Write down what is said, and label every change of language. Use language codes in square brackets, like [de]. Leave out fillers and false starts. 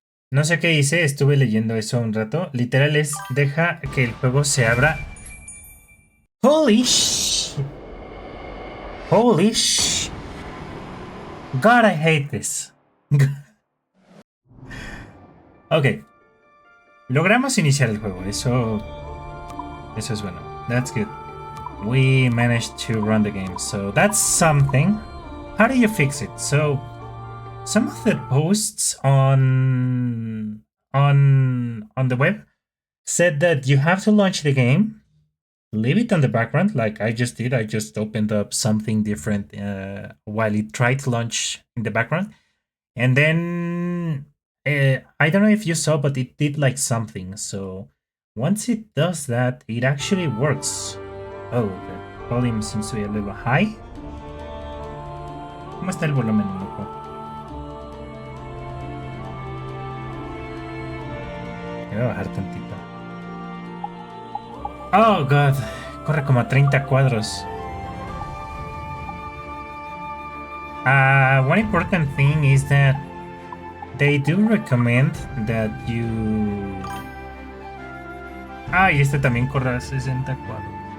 [es] No sé qué hice, estuve leyendo eso un rato. Literal es, deja que el juego se abra. [en] Holy sh... Holy sh... God, I hate this. Ok. [es] Logramos iniciar el juego. Eso es bueno. [en] That's good. We managed to run the game. So that's something. How do you fix it? So some of the posts on the web said that you have to launch the game, leave it on the background like I just did. I just opened up something different while it tried to launch in the background. And then I don't know if you saw, but it did like something. So once it does that, it actually works. Oh, the volume seems to be a little high. [es] ¿Cómo está el volumen, loco? Voy a bajar tantito. [en] Oh, God. [es] Corre como a 30 cuadros. [en] One important thing is that they do recommend that you... [es] y este también corre a 60 cuadros.